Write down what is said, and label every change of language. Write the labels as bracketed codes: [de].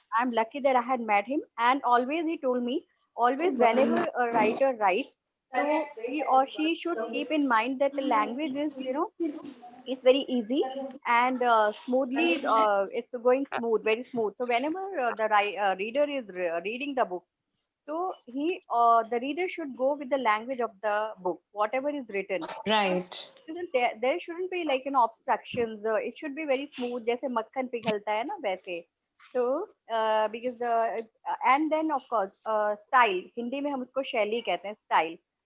[en] I'm lucky that I had met him. And always he told me, always whenever a writer writes, so he or she should keep in mind that the language is very easy and smoothly. It's going smooth, very smooth. So whenever the reader is reading the book, So the reader should go with the language of the book, whatever is written. Right. There shouldn't be like obstructions. It should be very smooth, [hi] जैसे मक्खन पिघलता है ना वैसे. [en] So because and then of course style, [hi] Hindi में हम उसको शैली कहते हैं, [en] style.